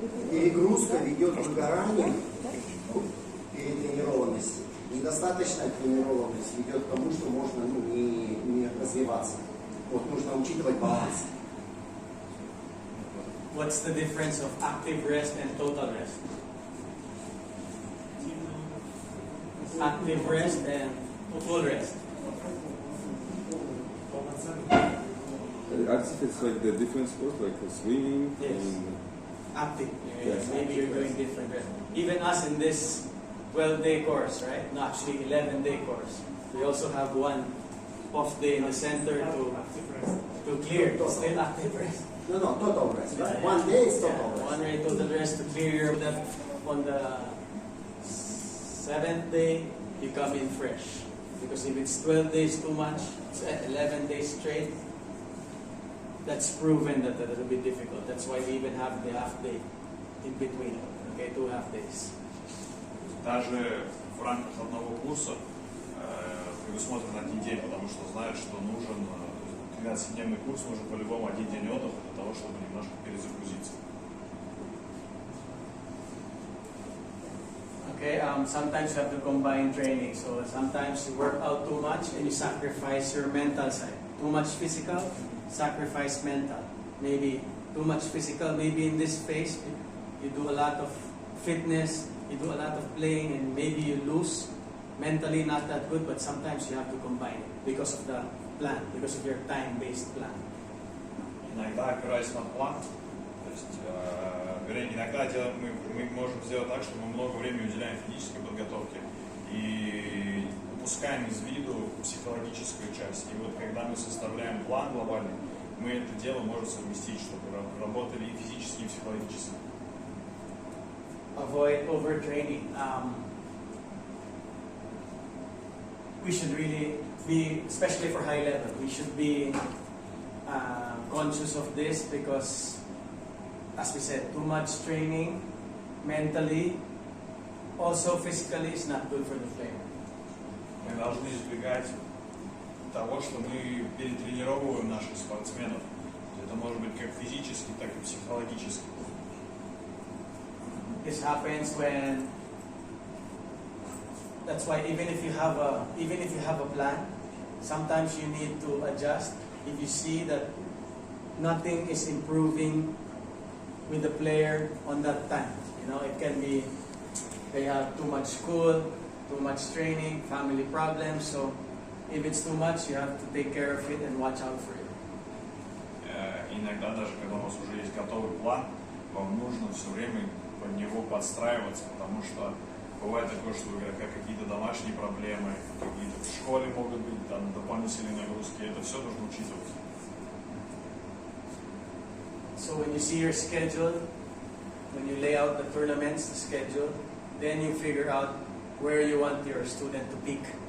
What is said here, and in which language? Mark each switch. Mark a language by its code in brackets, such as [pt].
[ru] Перегрузка ведет к выгоранию, перетренированности. Недостаточная тренированность ведет к тому, что можно не развиваться. Вот нужно учитывать баланс. [en] What's the difference of active rest and total rest? Active rest and full rest. Active is like the different sport, like swimming. Yes. And Active. Yes. Maybe you're doing different rest. Even us in this 12-day course, right? No, actually 11-day course. We also have one off day in the center to clear. Still active rest. No, total rest. One day is total rest. One day total rest to clear that. On the 7th day, you come in fresh. Because if it's 12 days too much, it's 11 days straight, that's proven that it'll be difficult. That's why we even have the half day in between. Okay, 2 half days. [ru] Даже в рамках одного курса предусмотрен 1 день, потому что знают, что нужен 12-дневный курс, нужен по-любому 1 день отдыха для того, чтобы немножко перезагрузиться. [en] Okay, sometimes you have to combine training. So sometimes you work out too much and you sacrifice your mental side. Too much physical, sacrifice mental. Maybe too much physical, maybe in this phase, you do a lot of fitness, you do a lot of playing, and maybe you lose. Mentally not that good, but sometimes you have to combine it because of the plan, because of your time-based plan. [ru] Иногда опираясь на план, то есть, иногда мы можем сделать так, что мы много времени уделяем физической подготовке и упускаем из виду психологическую часть. И вот когда мы составляем план глобальный, мы это дело можем совместить, чтобы работали и физически, и психологически. [en] Avoid overtraining. We should really be, especially for high level, we should be conscious of this because, as we said, too much training mentally, also physically, is not good for the player. [ru] Мы должны избегать того, что мы перетренировываем наших спортсменов. Это может быть как физически, так и психологически. [en] This happens when. That's why even if you have a plan, sometimes you need to adjust. If you see that nothing is improving with the player on that time, it can be they have too much school, too much training, family problems. So if it's too much, you have to take care of it and watch out for it. [ru] Иногда даже когда у вас уже есть готовый план, вам нужно все время под него подстраиваться, потому что бывает такое, что у игрока какие-то домашние проблемы, какие-то в школе могут быть там дополнительные нагрузки. Это все нужно учитывать. [en] So when you see your schedule, when you lay out the tournaments, the schedule, then you figure out where you want your student to peak.